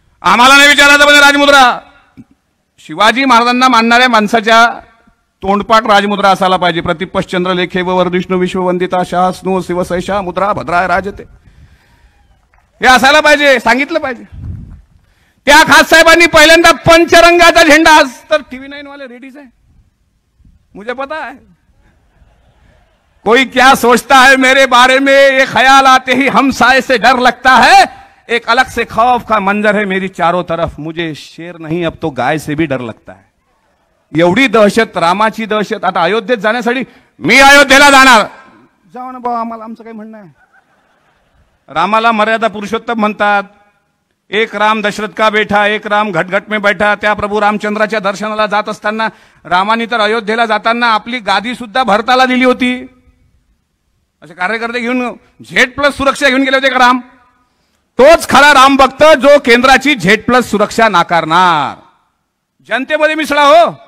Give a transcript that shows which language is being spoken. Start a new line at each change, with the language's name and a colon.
Marathi: आम्हाला नाही विचारायचं म्हणजे राजमुद्रा. शिवाजी महाराजांना मानणाऱ्या माणसाच्या तोंडपाठ राजमुद्रा असायला पाहिजे.
Sanskrit: प्रतिपश्चंद्र लेखे व वर्धिष्णू विश्ववंदिता शासनो शिवसैषा मुद्रा भद्राय राजते,
Marathi: हे असायला पाहिजे, सांगितलं पाहिजे. त्या खास साहेबांनी पहिल्यांदा पंचरंगाचा झेंडा, आज तर टीव्ही 9 वाले रेडीज आहे,
Hindi: मुझे पता है कोई क्या सोचता है मेरे बारे में, ये ख्याल आते ही हम साए से डर लगता है, एक अलग से खौफ का मंजर है मेरी चारों तरफ, मुझे शेर नहीं अब तो गाय से भी डर लगता है.
Marathi: एवढी दहशत, रामाची दहशत. आता अयोध्येत जाण्यासाठी मी अयोध्येला जाणार, जाऊ ना भाऊ, आम्हाला आमचं काही म्हणणं आहे. रामाला मर्यादा पुरुषोत्तम म्हणतात.
Hindi: एक राम दशरथ का बेटा, एक राम घटघट में बैठा.
Marathi: त्या प्रभू रामचंद्राच्या दर्शनाला जात असताना रामानी तर अयोध्येला जाताना आपली गादी सुद्धा भरताला दिली होती. असे कार्यकर्ते घेऊन Z+ सुरक्षा घेऊन गेले होते का राम. तोच खरा राम भक्त जो केंद्राची Z+ सुरक्षा नाकारणार. जनतेमध्ये मिसळा हो.